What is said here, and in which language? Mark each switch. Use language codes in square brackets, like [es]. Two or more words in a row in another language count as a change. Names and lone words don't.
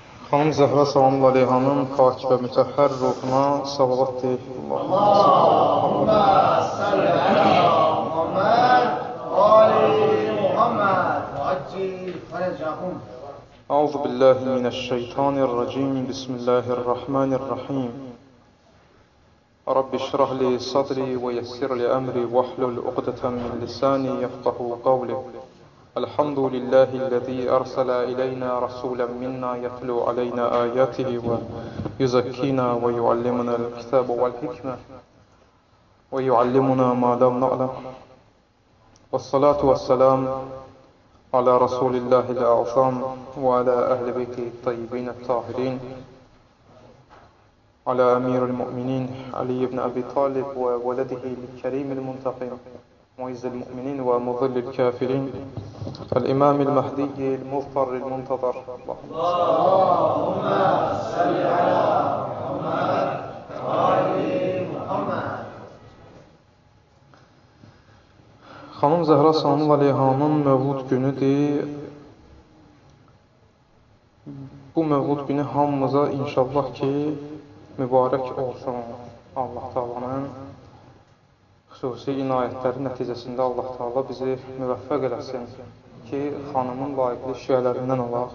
[az] Xanım Zəhra salamullah aleyhanın pak və mütəhhər ruhuna salavat deyək. [ar] اللهم صل على محمد وآل محمد وعجل فرجهم. أعوذ بالله من الشيطان الرجيم. بسم الله الرحمن الرحيم. رب اشرح لي صدري ويسر لي أمري واحلل عقدة من لساني يفقهوا قولي. الحمد لله الذي أرسل إلينا رسولا منا يتلو علينا آياته ويزكينا ويعلمنا الكتاب والحكمة ويعلمنا ما لم نعلم. والصلاة والسلام على رسول الله الأعظم وعلى أهل بيته الطيبين الطاهرين. على أمير المؤمنين علي بن أبي طالب وولده الكريم المنتقم. معز المؤمنين ومضل الكافرين الإمام المهدي المضطر المنتظر اللهم صل على محمد وآل محمد. [az] Xanım Zəhra salamullah aleyhanın mövlud günüdür. Bu mövlud günü hamımıza inşallah ki mübarək olsun. Allah Taala'nın xüsusi inayətləri nəticəsində Allah Taala bizi müvəffəq eləsin ki, xanımın layiqli şiələrindən olaq.